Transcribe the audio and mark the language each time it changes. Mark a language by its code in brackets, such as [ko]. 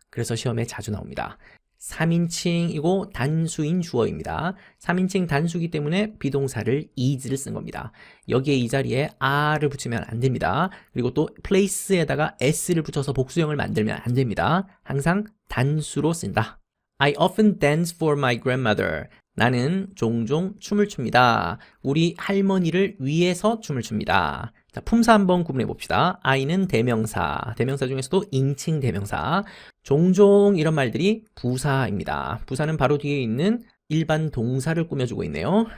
[ko] 그래서 시험에 자주 나옵니다. 3인칭이고 단수인 주어입니다. 3인칭 단수이기 때문에 비동사를 is를 쓴 겁니다. 여기에 이 자리에 are를 붙이면 안 됩니다. 그리고 또 place에다가 s를 붙여서 복수형을 만들면 안 됩니다. 항상 단수로 쓴다. [en] I often dance for my grandmother. [ko] 나는 종종 춤을 춥니다. 우리 할머니를 위해서 춤을 춥니다. 자, 품사 한번 구분해 봅시다. I는 대명사, 대명사 중에서도 인칭 대명사. 종종 이런 말들이 부사입니다. 부사는 바로 뒤에 있는 일반 동사를 꾸며주고 있네요.